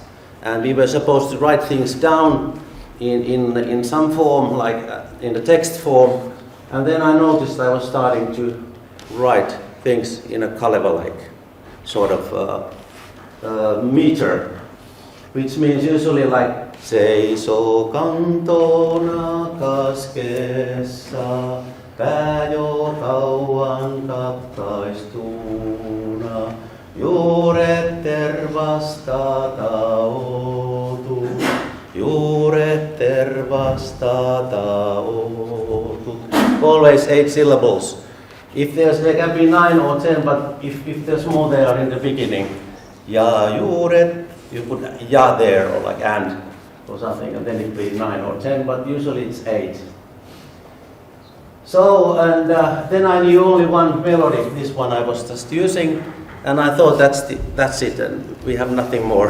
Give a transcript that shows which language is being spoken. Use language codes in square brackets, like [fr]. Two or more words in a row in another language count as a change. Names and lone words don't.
[en] And we were supposed to write things down in some form, like in the text form, And then I noticed I was starting to write things in a Kaleva-like sort of meter, which means usually like [fi] seisoo kantona kaskessa, pää jo kauan katkaistuuna, juuret tervasta taotu, juuret tervasta taotu. [en] Always 8 syllables. There can be 9 or 10, but if there's more there in the beginning, [fi] ja juuret, [en] you put ja there or like and or something, and then it will be 9 or 10, but usually it's 8. So, and then I knew only one melody, this one I was just using, and I thought that's it, and we have nothing more.